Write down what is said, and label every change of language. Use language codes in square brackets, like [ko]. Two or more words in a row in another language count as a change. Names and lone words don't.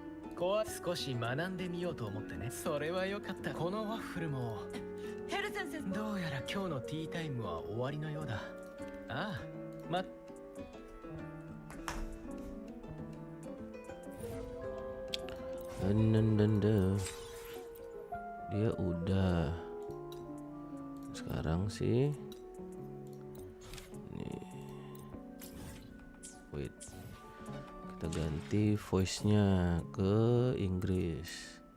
[ja] 少し学んでみようと思ってね。それはよかった。このワッフルもヘル先生、どうやら今日のティータイムは終わりのようだ。ああ、 [id] dia udah. Sekarang sih nih, wait, kita ganti voice-nya ke Inggris.